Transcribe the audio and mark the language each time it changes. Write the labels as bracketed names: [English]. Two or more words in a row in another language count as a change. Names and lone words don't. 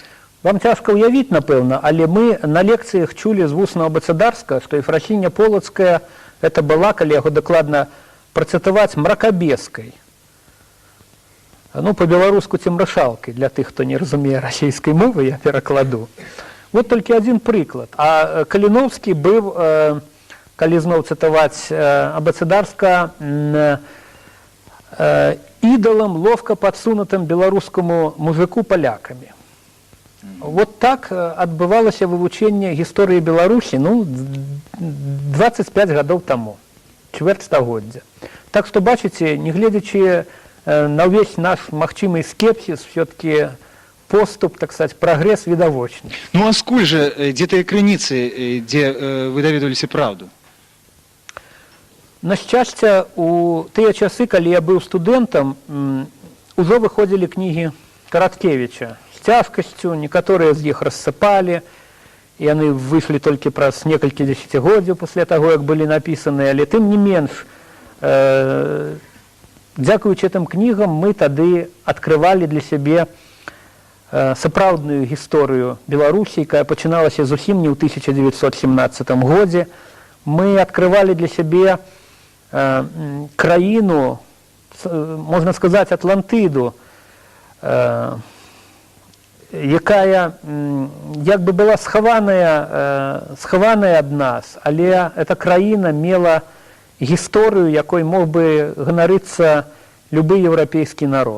[Belarusian] Вам цяжка ўявіць, напэўна, але мы на лекцыях чулі з вуснага Бацыдарскага, што Ефрасіня Полацкая [Russian] это была, [Belarusian] калі яго дакладна працытаваць, мракабескай. Ну, по-беларуску цемрашалкай, для тых, хто не разумее расійскай мовы, я перакладу. [Russian] Вот только один прыклад. [Belarusian] А Каліновскі быў, калі зноў цытаваць Бацыдарскага, ідалам, [Russian] ловка падсунутым [Belarusian] беларускаму мужику палякамі. [Russian] Вот так [Belarusian] адбывалася вывучэнне гісторыі Беларусі, ну, 25 гадоў таму, чвэрць стагоддзя. Так што, бачыце, не гледзячы на ўвесь наш магчымы скепсіс, [Russian] все-таки поступ, так сказать, прогресс видовочный. [Belarusian] Ну а скуль же, где тыя крыніцы, дзе вы даведваліся праўду? На шчасце, у тыя часы, калі я быў студэнтам, ужо выходзілі кнігі Караткевіча з цяжкасцю, некаторыя з іх рассыпалі, яны выйшлі толькі праз некалькі дзесяцігоддзяў пасля таго, як былі напісаныя, але тым не менш, дзякуючы гэтым кнігам мы тады адкрывалі для сябе сапраўдную гісторыю Беларусі, якая пачыналася зусім не ў 1917 годзе. Мы адкрывалі для сябе країну, можна сказати, Атлантиду, якая як бы была схаваная ад нас, але эта краіна мела гісторыю, якой мог бы ганарыцца любы еўрапейскі народ.